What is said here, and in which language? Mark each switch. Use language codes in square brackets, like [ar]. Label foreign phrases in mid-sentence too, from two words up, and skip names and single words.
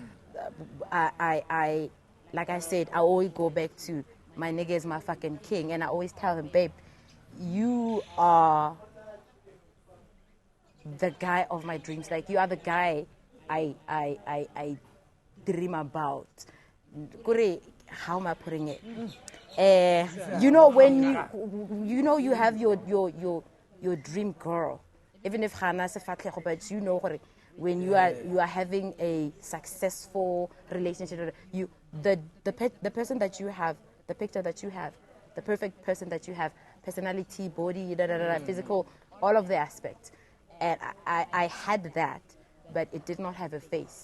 [en] I like I said, I always go back to my nigga is my fucking king, and I always tell him, babe, you are the guy of my dreams. Like, you are the guy I dream about. How am I putting it? You know, when you have your dream girl, even if [nso] Hana se fatlego, [en] but you know when you are having a successful relationship, the person that you have, the picture that you have, the perfect person that you have, personality, body, physical, all of the aspects. And I had that, but it did not have a face.